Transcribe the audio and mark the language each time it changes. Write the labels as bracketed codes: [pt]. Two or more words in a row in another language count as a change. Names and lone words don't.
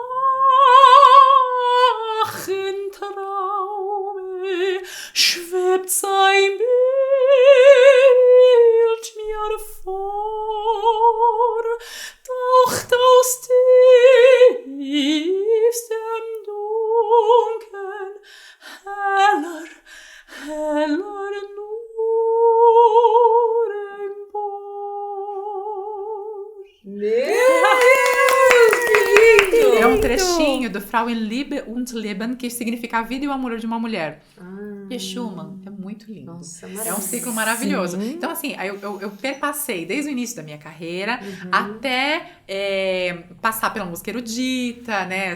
[de] wachen Traume schwebt sein Bild mir vor, taucht aus tiefstem Dunkeln heller, heller nur empor. [pt] É um trechinho do Frauen Liebe und Leben, que significa a vida e o amor de uma mulher. E Schumann, é muito lindo. Nossa, é um ciclo maravilhoso. Então, assim, eu perpassei desde o início da minha carreira até passar pela música erudita, né?